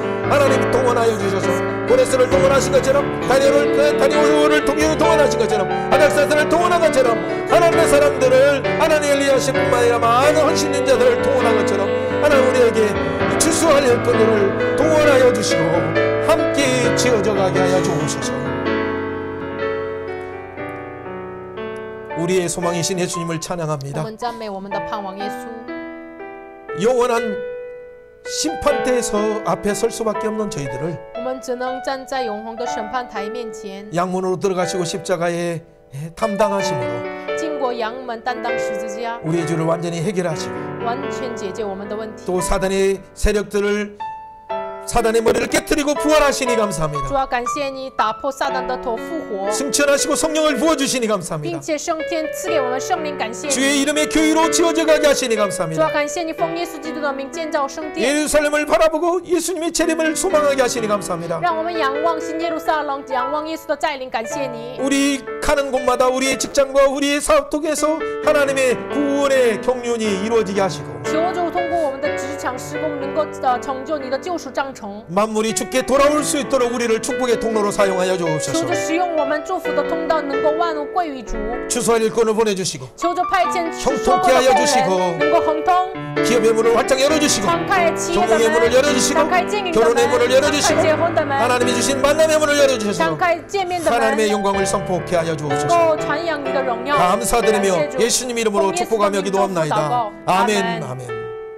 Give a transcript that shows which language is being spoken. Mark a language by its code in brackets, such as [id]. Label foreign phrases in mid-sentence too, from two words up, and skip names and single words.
[ko] 하나님이 동원하여 주셔서 고레스를 동원하신 것처럼 다니엘을 동원하신 것처럼 아닥사스를 동원한 것처럼 하나님의 사람들을 하나님의 엘리야십 뿐만 아니라 많은 헌신된 자들을 동원한 것처럼 하나님 우리에게 추수할 일꾼들을 동원하여 주시고 함께 지어져 가게 하여 주옵소서. 우리의 소망이신 예수님을 [zh] 我 [ko] 찬양합니다. [zh] 们赞美我们的盼望耶稣。 [ko] 영원한 심판대에서 앞에 설 수밖에 없는 저희들을 [zh] 我们只能站在永恒的审判台面前， [ko] 양문으로 들어가시고 십자가에 담당하심으로 [zh] 经过阳门担当十字架， [ko] 우리의 죄를 완전히 해결하시고 [zh] 完全解决我们的问题。 [ko] 또 사단의 세력들을 사단의 머리를 깨뜨리고 부활하시니 [zh] 主 [ko] 감사합니다. [zh] 要感谢你打破撒旦的头复活， [ko] 승천하시고 성령을 부어주시니 감사합니다. [zh] 并且升天赐给我们圣灵，感谢你。 [ko] 주의 이름의 교회로 지어져 가게 하시니 [zh] 主要 [ko] 감사합니다. [zh] 感谢你奉耶稣基督的名建造圣殿， [ko] 예루살렘을 바라보고 예수님의 재림을 소망하게 하시니 감사합니다. [zh] 让我们仰望新耶路撒冷，仰望耶稣的再临，感谢你。 [ko] 우리 가는 곳마다 우리의 직장과 우리의 사업 통해서 하나님의 구원의 경륜이 이루어지게 하시고 [zh] 求主通过我们的职场施工，能够成就你的救赎章程。 [ko] 만물이 주께 돌아올 수 있도록 우리를 축복의 통로로 사용하여 [zh] 求 [ko] 주옵소서. [zh] 主使用我们祝福的通道，能够万物归于主。 [ko] 추수할 일꾼을 보내주시고 [zh] 求主派遣 [ko] 형통케 하여 주시고 [zh] 能够亨通， [ko] 기업의 문을 활짝 열어주시고 [zh] 敞开企业的 [ko] 경영의 문을 [zh] 门， [ko] 열어주시고 [zh] 敞开经营的 [ko] 결혼의 문을 [zh] 门，敞 [ko] 열어주시고 [zh] 开结婚的门， [ko] 하나님이 주신 만남의 문을 [zh] 敞 [ko] 열어주셔서 [zh] 开见面的 [ko] 하나님의 [zh] 门， [ko] 영광을 선포케 하여 [zh] 能 [ko] 주옵소서. [zh] 够传扬你的荣耀。感谢 [ko] 감사드리며 [zh] 主 [ko] 예수님 이름으로 [zh] 奉耶稣的 [ko] 축복하며 [zh] 名祝福祷 [ko] 기도합나이다. [zh] 告 [ko] 아멘. [zh] 阿门 [ko] 아멘.